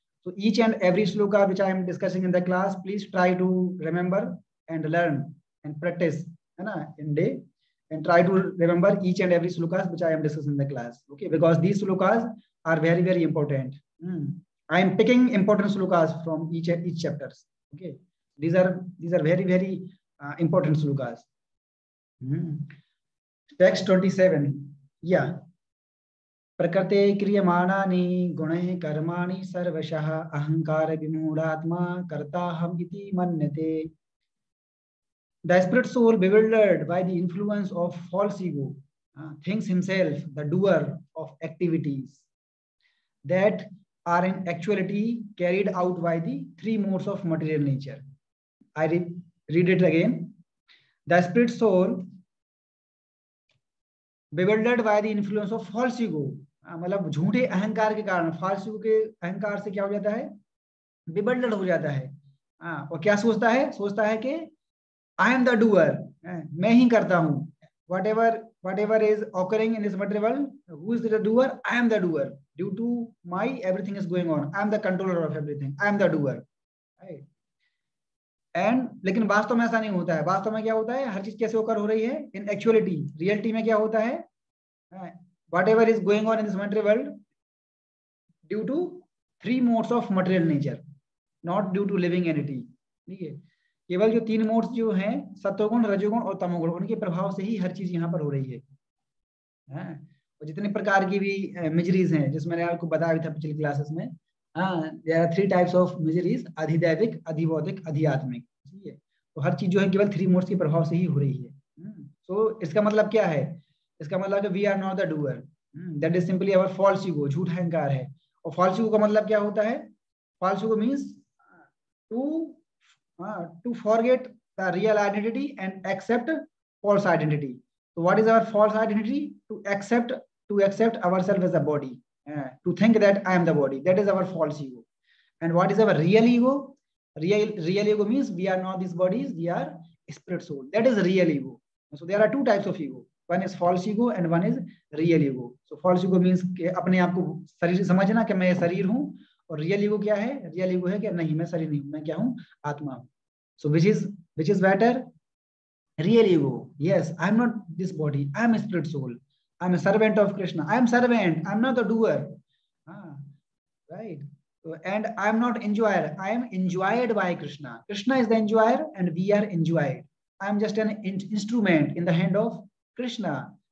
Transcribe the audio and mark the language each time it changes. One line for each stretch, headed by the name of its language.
English: So each and every sloka which I am discussing in the class, please try to remember and learn and practice in day, and try to remember each and every slokas which I am discussing in the class. Okay, because these slokas are very, very important. I am picking important slokas from each chapters. Okay, these are very, very important slokas. Text 27. Yeah.
Sanskrit: प्रकृते क्रियमाणानि गुणैः कर्माणि सर्वशः अहंकार विमूढात्मा कर्ताहम् इति मन्यते.
English: The spirit soul, bewildered by the influence of false ego, thinks himself the doer of activities that are in actuality carried out by the 3 modes of material nature. I read it again. The spirit soul, bewildered by the influence of false ego,
Hindi: मतलब झूठे अहंकार के कारण,
English: false ego
Hindi: के अहंकार से क्या हो जाता है,
English: bewildered
Hindi: हो जाता है। और क्या सोचता है कि
English: I am the doer,
Hindi: मैं ही करता हूँ।
English: Whatever is occurring in this material world, who is the doer? I am the doer. Due to my everything is going on, I am the controller of everything. I am the doer, right?
Hindi: And लेकिन वास्तव में ऐसा नहीं होता है। वास्तव में क्या होता है, हर चीज कैसे होकर हो रही है, इन एक्चुअलिटी, रियलिटी में क्या होता है,
English: Whatever is going on in this material world due to 3 modes of material nature, not due to living entity.
Hindi: ठीक है, केवल जो 3 मोड्स जो हैं, सत्वगुण, रजोगुण और तमोगुण, उनके प्रभाव से ही हर चीज यहाँ पर हो रही है। और जितने प्रकार की भी मिजरीज हैं, जिसमें मैंने आपको बताया था पिछली क्लासेस में,
English: there are 3 types of miseries,
Hindi: अधिदैविक, अधिभौतिक, अधिआत्मिक। ठीक है, तो हर चीज जो है केवल 3 मोड्स के प्रभाव से ही हो रही है।
English: so
Hindi: इसका मतलब क्या है, इसका मतलब
English: we are not the doer, that is simply our false ego,
Hindi: झूठ अहंकार है। और फॉल्स ईगो का मतलब क्या होता है,
English: False ego means to forget the real identity and accept false identity. So what is our false identity? To accept ourselves as a body, to think that I am the body. That is our false ego. And what is our real ego? Real ego means we are not these bodies, we are spirit soul. That is real ego. So there are 2 types of ego. One is false ego and one is real ego. So false ego means
Hindi: कि अपने आप को शरीर समझना कि मैं शरीर हूँ, और real ego क्या है, real ego है कि नहीं, मैं शरीर नहीं हूँ, मैं क्या हूँ, आत्मा हूँ।
English: So which is better? Real ego. Yes, I am not this body, I am a spirit soul, I am a servant of Krishna, I am servant, I am not the doer. Right. So, and I am not enjoyer, I am enjoyed by Krishna. Krishna is the enjoyer and we are enjoyed. I am just an instrument in the hand of Krishna.